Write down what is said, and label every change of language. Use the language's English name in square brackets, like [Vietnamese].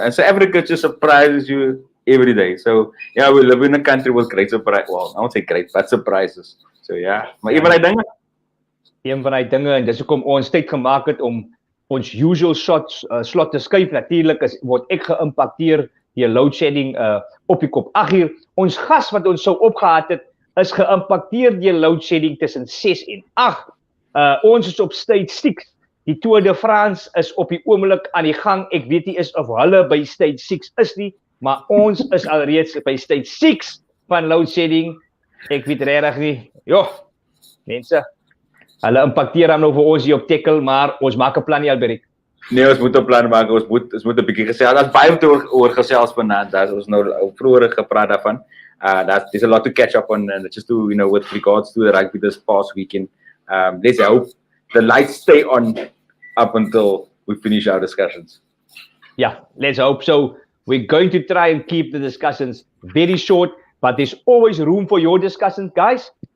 [English] South Africa just surprises you every day. So yeah, we live in a country with great surprise. Well, I won't say great, but surprises. [Afrikaans] So yeah, maar een van die dinge en dis hoekom ons tyd gemaak het om ons [English] usual slot [Afrikaans] te skuif. Natuurlik word ek geïmpakteer deur loadshedding op die kop 8uur. Ons gas wat ons sou opgehad het is geïmpakteer deur loadshedding tussen 6 en 8. Ons is op stage 6. Die Tour de France is op die oomblik aan die gang. Ek weet nie is of hulle by stage 6 is nie, maar ons is alreeds by stage 6 van loadshedding. Ek weet regtig nie. Mense, hulle impakteer dan nou vir ons hier op Têkkel, maar ons maak 'n plan nie, Alberich. Nee, ons moet 'n plan maak. Ons moet 'n bietjie gesels. Daar's baie oor gesels vanaand. Daar's ons nou vroeër gepraat daarvan. [English] There's a lot to catch up on, and just to, with regards to the rugby this past weekend. Let's hope the lights stay on up until we finish our discussions. Yeah, let's hope so. We're going to try and keep the discussions very short, but there's always room for your discussions, guys.